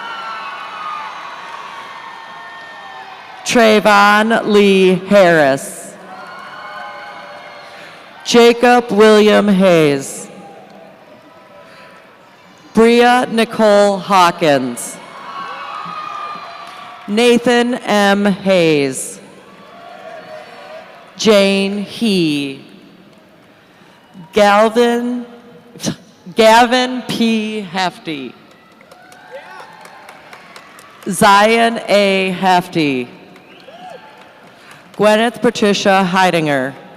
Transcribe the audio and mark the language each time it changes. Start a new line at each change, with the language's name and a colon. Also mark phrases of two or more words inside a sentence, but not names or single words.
English: Trayvon Lee Harris. Jacob William Hayes. Bria Nicole Hawkins. Nathan M. Hayes. Jane He. Gavin P. Hefty. Zion A. Hefty. Gwyneth Patricia Heidinger.